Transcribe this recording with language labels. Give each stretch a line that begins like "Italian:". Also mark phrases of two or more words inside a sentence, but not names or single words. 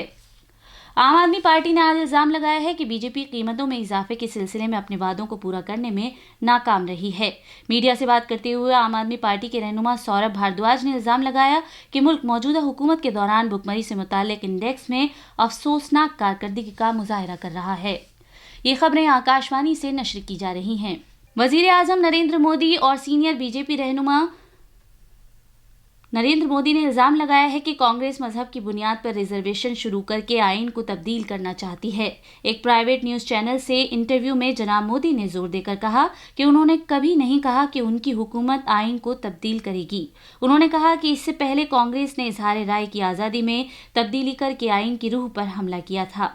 Urdu: عام آدمی پارٹی نے آج الزام لگایا ہے کہ بی جے پی قیمتوں میں اضافے کے سلسلے میں اپنے وعدوں کو پورا کرنے میں ناکام رہی ہے۔ میڈیا سے بات کرتے ہوئے عام آدمی پارٹی کے رہنما سوربھ بھاردواج نے الزام لگایا کہ ملک موجودہ حکومت کے دوران بھکمری سے متعلق انڈیکس میں افسوسناک کارکردگی کا مظاہرہ کر رہا ہے۔ یہ خبریں آکاش وانی سے نشر کی جا رہی ہیں۔ وزیر اعظم نریندر مودی اور سینئر بی جے پی رہنما نریندر مودی نے الزام لگایا ہے کہ کانگریس مذہب کی بنیاد پر ریزرویشن شروع کر کے آئین کو تبدیل کرنا چاہتی ہے۔ ایک
English: private news channel
Urdu: سے انٹرویو میں جناب مودی نے زور دے کر کہا کہ انہوں نے کبھی نہیں کہا کہ ان کی حکومت آئین کو تبدیل کرے گی۔ انہوں نے کہا کہ اس سے پہلے کانگریس نے اظہار رائے کی آزادی میں تبدیلی کر کے آئین کی روح پر حملہ کیا تھا۔